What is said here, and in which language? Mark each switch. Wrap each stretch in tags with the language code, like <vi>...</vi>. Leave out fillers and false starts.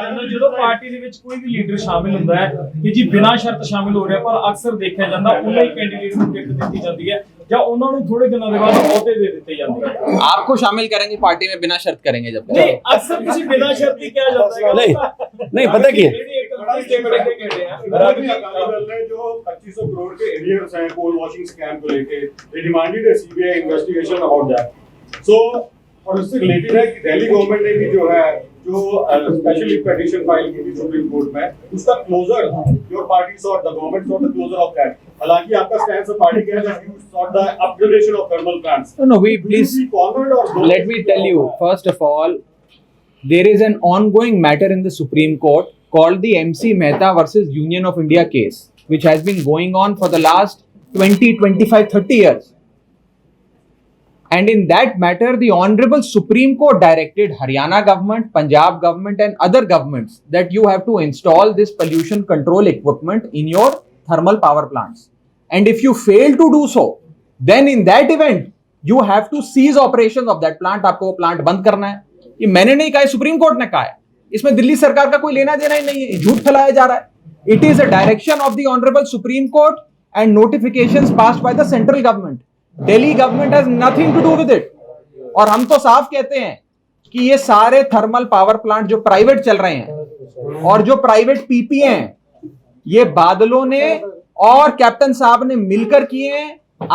<pa>ਜਦੋਂ ਪਾਰਟੀ ਦੇ ਵਿੱਚ ਕੋਈ ਵੀ ਲੀਡਰ ਸ਼ਾਮਿਲ ਹੁੰਦਾ ਹੈ ਕਿ ਜੀ ਬਿਨਾਂ ਸ਼ਰਤ ਸ਼ਾਮਿਲ ਹੋ ਰਿਹਾ, ਪਰ ਅਕਸਰ ਦੇਖਿਆ ਜਾਂਦਾ ਉਹਨਾਂ ਹੀ ਕੈਂਡੀਡੇਟ ਨੂੰ ਟਿਕਟ ਦਿੱਤੀ ਜਾਂਦੀ ਹੈ ਜਾਂ ਉਹਨਾਂ ਨੂੰ ਥੋੜੇ ਦਿਨਾਂ ਦੇ ਬਾਅਦ ਅਹੁਦੇ ਦੇ ਦਿੱਤੇ ਜਾਂਦੇ हैं।</pa> <hi>आपको शामिल करेंगे पार्टी में, बिना शर्त करेंगे जब नहीं, अक्सर किसी बिना शर्त ही किया जाता है। नहीं पता क्या है, जो 2500 करोड़ के एरियर्स हैं कोल वॉशिंग स्कैम को लेके, they demanded a CBI investigation about that। So और उससे रिलेटेड है कि दिल्ली गवर्नमेंट ने भी जो है जो स्पेशली पिटीशन फाइल की थी सुप्रीम कोर्ट में, उसका closure your party short, the government short the closure of that. हालांकि आपका स्टैंड है पार्टी कह रहा है you short the upgradation of thermal plants.</hi> <en>No, we please let me tell you, first of all, there is an ongoing matter in the Supreme Court called the MC Mehta versus Union of India case, which has been going on for the last 20, 25, 30 years. And in that matter, the Honorable Supreme Court directed Haryana government, Punjab government and other governments that you have to install this pollution control equipment in your thermal power plants. And if you fail to do so, then in that event, you have to cease operations of that plant. आपको वो plant बंद करना है।</en> <hi>ये मैंने नहीं कहा है, सुप्रीम कोर्ट ने कहा है। इसमें दिल्ली सरकार का कोई लेना देना ही नहीं है, झूठ फैलाया जा रहा है।</hi> <en>It is a direction of the honourable supreme court and notifications passed by the central government.</en> <hi>Delhi government has nothing to do with it. और हम तो साफ कहते हैं कि ये सारे थर्मल पावर प्लांट जो प्राइवेट चल रहे हैं और जो प्राइवेट पीपी हैं, ये बादलों ने और कैप्टन साहब ने मिलकर किए हैं।</hi>